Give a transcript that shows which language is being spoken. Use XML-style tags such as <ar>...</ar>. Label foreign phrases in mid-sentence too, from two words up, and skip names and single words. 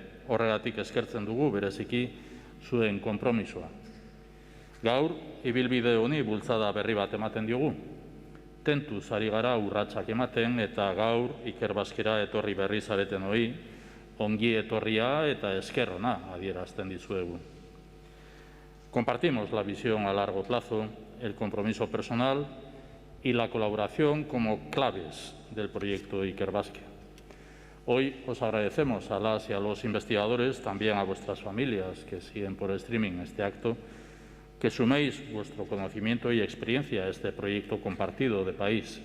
<eu>Horregatik eskertzen dugu bereziki zuen konpromisoa. Gaur, ibilbide honi bultzada berri bat ematen diogu. Tentuz ari gara urratsak ematen eta gaur Ikerbasquera etorri berri zareten hori, ongi etorria eta esker ona adierazten dizuegu.</eu> <es>Compartimos la visión a largo plazo, el compromiso personal y la colaboración como claves del proyecto Ikerbasque. Hoy os agradecemos a las y a los investigadores, también a vuestras familias que siguen por streaming este acto, que suméis vuestro conocimiento y experiencia a este proyecto compartido de país.</es>